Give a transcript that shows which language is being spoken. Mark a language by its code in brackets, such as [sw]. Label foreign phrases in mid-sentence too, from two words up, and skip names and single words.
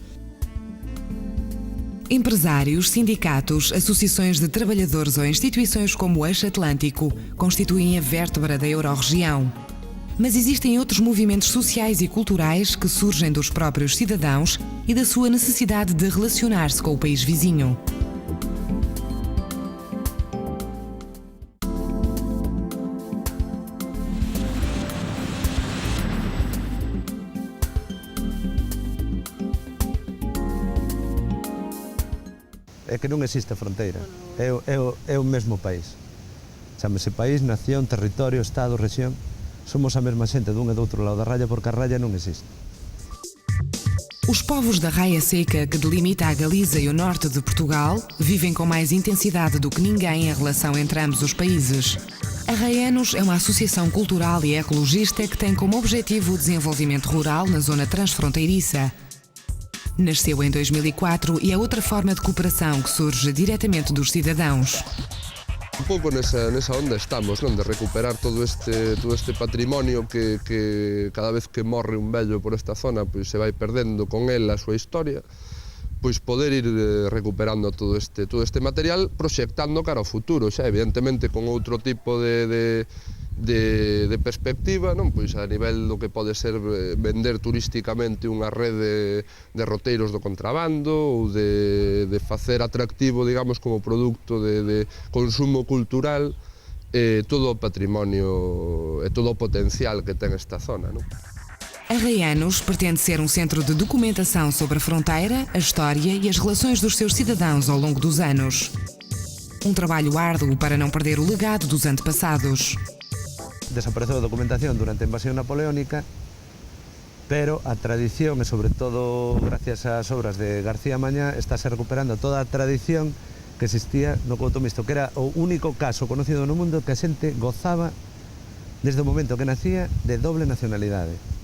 [pt] Empresários, sindicatos, associações de trabalhadores ou instituições como o Eixo Atlântico constituem a vértebra da Eurorregião. Mas existem outros movimentos sociais e culturais que surgem dos próprios cidadãos e da sua necessidade de relacionar-se com o país vizinho. [gl] É que non existe fronteira, é o mesmo país. Chámase país, nación, territorio, estado, rexión. Somos a mesma xente dun e do outro lado da raya porque a raya non existe. [pt] Os povos da Raia Seca, que delimita a Galiza e o norte de Portugal, vivem com mais intensidade do que ninguém a relação entre ambos os países. Arraianos é uma associação cultural e ecologista que tem como objetivo o desenvolvimento rural na zona transfronteiriça. Nasceu em 2004 e é outra forma de cooperação que surge diretamente dos cidadãos. [gl] Un pouco nesa onda estamos, non? De recuperar todo este patrimonio que cada vez que morre un vello por esta zona pois se vai perdendo con el a súa historia, pois poder ir recuperando todo este material, proxectando cara ao futuro, xa evidentemente con outro tipo de perspectiva, non? Pois a nivel do que pode ser vender turísticamente unha rede de roteiros do contrabando ou de facer atractivo, digamos, como produto de consumo cultural todo o patrimonio e todo o potencial que ten esta zona, non? [pt] Arraianos pretende ser um centro de documentação sobre a fronteira, a história e as relações dos seus cidadãos ao longo dos anos. Um trabalho árduo para não perder o legado dos antepassados. [gl] Desapareceu a documentación durante a invasión napoleónica, pero a tradición, e sobre todo gracias ás obras de García Mañá, estáse recuperando toda a tradición que existía no Couto Misto, que era o único caso conocido no mundo que a xente gozaba desde o momento que nacía de doble nacionalidade.